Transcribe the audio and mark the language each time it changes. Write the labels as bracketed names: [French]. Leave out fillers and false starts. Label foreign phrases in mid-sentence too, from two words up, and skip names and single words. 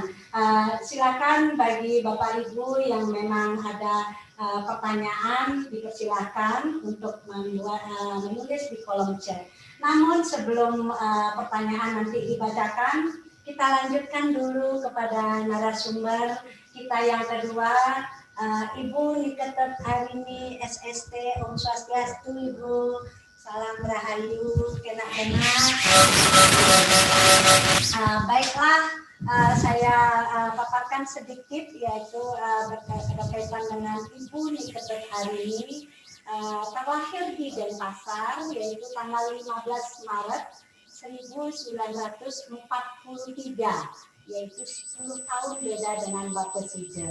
[Indonesian] Silakan bagi Bapak Ibu yang memang ada pertanyaan, dipersilahkan untuk menulis di kolom chat. Namun sebelum pertanyaan nanti dibacakan, kita lanjutkan dulu kepada narasumber kita yang kedua, Ibu Niketet Arini SST, [Sanskrit] Om Swastiastu [Indonesian] Ibu, salam rahayu, kena-kena. Baiklah, saya paparkan sedikit, yaitu berkaitan dengan Ibu Niketet Arini, terlahir di Denpasar, yaitu tanggal 15 Maret 1943, yaitu 10 tahun beda dengan Bapak Sija.